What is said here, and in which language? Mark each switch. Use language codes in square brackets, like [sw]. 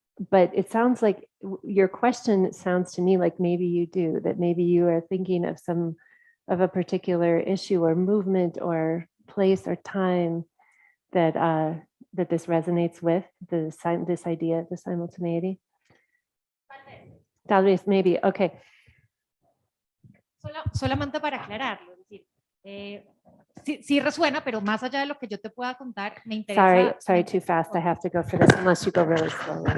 [en] But it sounds like your question, it sounds to me like maybe you do, that maybe you are thinking of a particular issue or movement or place or time that this resonates with, this idea of the simultaneity. [es] Tal vez, [en] maybe, okay. [es] Solamente para aclararlo, es decir, sí resuena, pero más allá de lo que yo te pueda contar, me interesa. [en] Sorry, too fast. I have to go for this unless you go really slowly.